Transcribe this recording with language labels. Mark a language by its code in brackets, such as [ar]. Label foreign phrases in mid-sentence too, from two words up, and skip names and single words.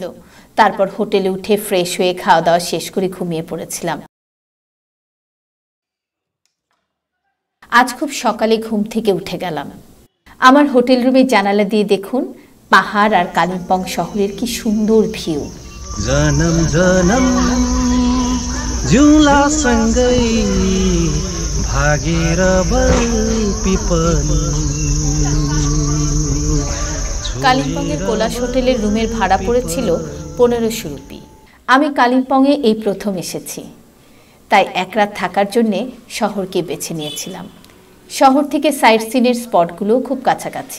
[bn] তারপর হোটেলে উঠে ফ্রেশ হয়ে খাওয়া দাওয়া শেষ করে ঘুমিয়ে পড়েছিলাম। আজ খুব সকালে ঘুম থেকে উঠে গেলাম। আমার হোটেল রুমে জানালা দিয়ে দেখুন পাহাড় আর কালিম্পং শহরের কি সুন্দর ভিউ। [ne] जनम जनम जुला सँगै भागेर बल पिपलु। [bn] কালিম্পংয়ের কৈলাস হোটেলের রুমের ভাড়া পড়েছিল 1500 রুপি। আমি কালিম্পংয়ে এই প্রথম এসেছি, তাই এক রাত থাকার জন্যে শহরকে বেছে নিয়েছিলাম। শহর থেকে সাইট সিনের স্পটগুলো খুব কাছাকাছি।